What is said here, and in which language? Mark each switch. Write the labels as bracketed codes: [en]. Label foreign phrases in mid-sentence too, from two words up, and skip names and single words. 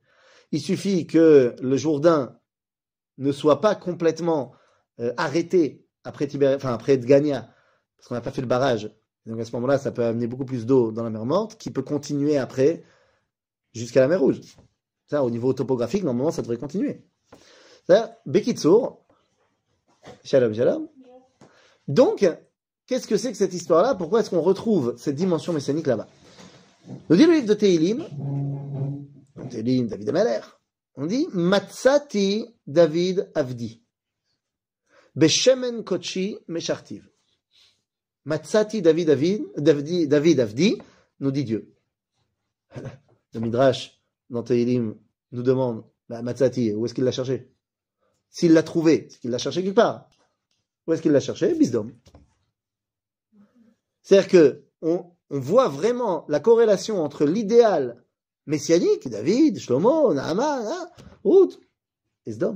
[fr] Il suffit que le Jourdain ne soit pas complètement arrêté après après Dgania, parce qu'on n'a pas fait le barrage. Donc à ce moment-là, ça peut amener beaucoup plus d'eau dans la mer Morte, qui peut continuer après jusqu'à la mer Rouge. Ça, au niveau topographique, normalement, ça devrait continuer. Ça, [he] בקיצור, שלום, שלום. [fr] Donc, qu'est-ce que c'est que cette histoire-là? Pourquoi est-ce qu'on retrouve cette dimension messianique là-bas? Nous dit le livre de Tehilim, David Ameler, on dit [he] מצאתי דוד עבדי, בשמן קחי משרתיו. מצאתי דוד עבדי, [fr] nous dit Dieu. Le Midrash dans Tehilim nous demande Matsati, où est-ce qu'il l'a cherché? S'il l'a trouvé, c'est qu'il l'a cherché quelque part. Où est-ce qu'il l'a cherché? Bisdom. C'est-à-dire que on voit vraiment la corrélation entre l'idéal messianique, David, Shlomo, Naaman, Ruth, et Sdom.